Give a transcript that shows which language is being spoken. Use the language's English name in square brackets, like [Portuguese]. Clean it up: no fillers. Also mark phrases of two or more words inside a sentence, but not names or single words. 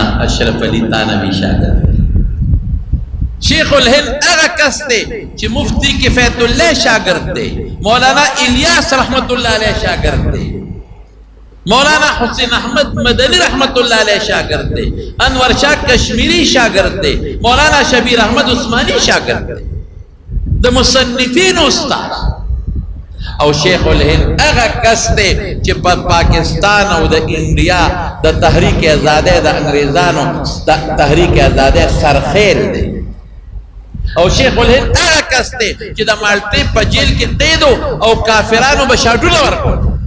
[Pashto] اشرف علي تانوي شاګرد شیخ الهند هغه کس دی چې مفتی کفایت الله شاګرد دی مولانا الیاس [Arabic] رحمت الله علیه [Pashto] شاګرد دی مولانا حسین احمد مدنی [Arabic] رحمت الله علیه [Pashto] شاگرد دی انور شاه کشمیری شاگرد دی مولانا شبیر احمد عثمانی شاگرد دی د مصنفین استاد او شیخ الهند هغه کس دی چې په پاکستان او د انډیا د تحریک آزادۍ د انګریزانو تحریک آزادۍ سرخیل دی او شیخ الهند هغه کس دی چې د مالټې په جیل کې قیدو او کافرانو به شاټونه ورکول